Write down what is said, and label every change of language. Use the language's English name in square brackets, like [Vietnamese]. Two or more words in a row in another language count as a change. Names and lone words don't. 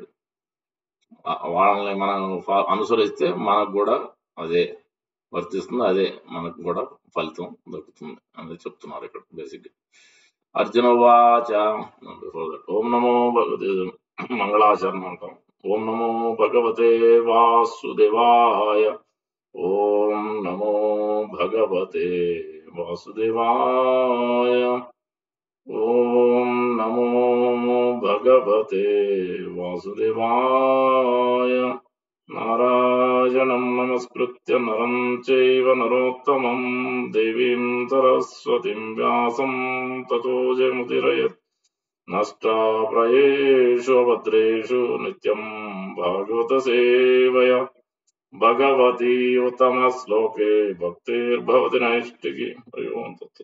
[Telugu] వాళ్ళని మనం అనుసరిస్తే మనకు కూడా అదే వర్తిస్తుంది, అదే మనకు కూడా ఫలితం దొరుకుతుంది అనేది చెప్తున్నారు ఇక్కడ బేసిక్. [Sanskrit] అర్జున వాచ. ఓం నమో భగవతే [Telugu] మంగళాచరణ అంటాం. [Sanskrit] ఓం నమో భగవతే వాసుదేవాయ. ఓం నమో భగవతే వాసుదేవాయ. ఓం నమో భగవతే వాసుదేవాయ. నారాయణం నమస్కృత్య నరం చైవ నరోత్తమం దేవీం సరస్వతిం వ్యాసం తతో జయముదీరయేత్. నష్టాప్రయేషు అభద్రేషు నిత్యం భాగవత సేవయా భగవతి ఉత్తమ శ్లోకే భక్తిర్భవతి నైష్టికి. హరి ఓం తత్.